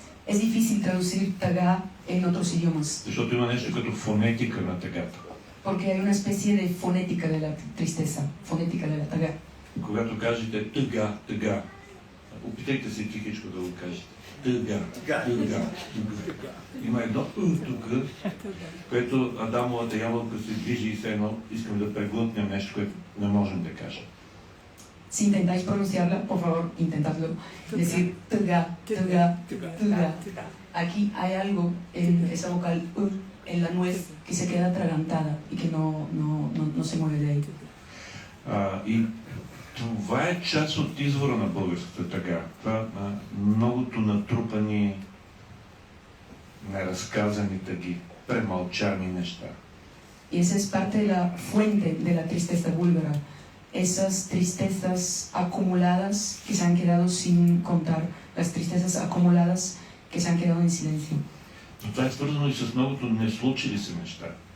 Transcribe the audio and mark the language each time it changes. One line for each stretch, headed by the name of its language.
Spanish: Es difícil traducir тъга en otros idiomas.
Bulgarian: Защото има нещо като фонетика на тъгата.
Spanish: Porque hay una especie de fonética de la tristeza, fonética de la тъга.
Bulgarian: Когато кажете тъга, опитайте се тихичко да го кажете. Тъга. Има едно тук, което Адамовата ябълка се движи и все едно искам да преглътнем нещо, което не можем да кажем.
Spanish: Si intentáis pronunciarla, por favor, intentadlo. Decir tga. Aquí hay algo en esa vocal en la nuez que se queda atragantada y que no se mueve de ahí.
Bulgarian: И това е част от извора на българската тъга. Това многото натрупани, неразказани тъги, премълчани неща.
Spanish: Y esa es parte de la fuente de la tristeza búlgara. Esas tristezas acumuladas que se han quedado sin contar, las tristezas acumuladas que se han quedado en silencio.
Bulgarian: Но това е свързано и с многото не случили се неща.